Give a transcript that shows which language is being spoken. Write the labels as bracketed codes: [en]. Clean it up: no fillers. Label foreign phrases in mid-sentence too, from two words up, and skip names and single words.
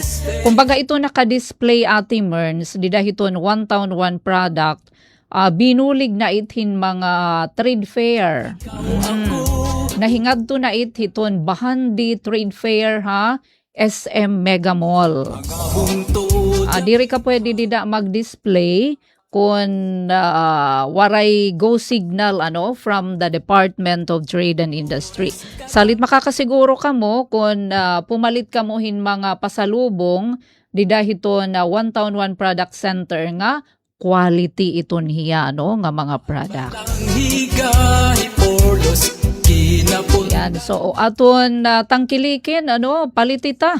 [war] Kumbaga ito naka-display ati Merns, dida hiton One Town One Product, binulig na ithin mga trade fair. Nahingad to na hiton Bahandi Trade Fair SM Mega Mall. Diri ka pwede dida mag-display kung waray [en] go signal from the Department of Trade and Industry. [war] Salit makakasiguro ka mo kung pumalit ka mo hin mga pasalubong dida hito na One Town One Product Center nga quality iton hiya nga mga product. Yan, so aton tangkilikin palitita.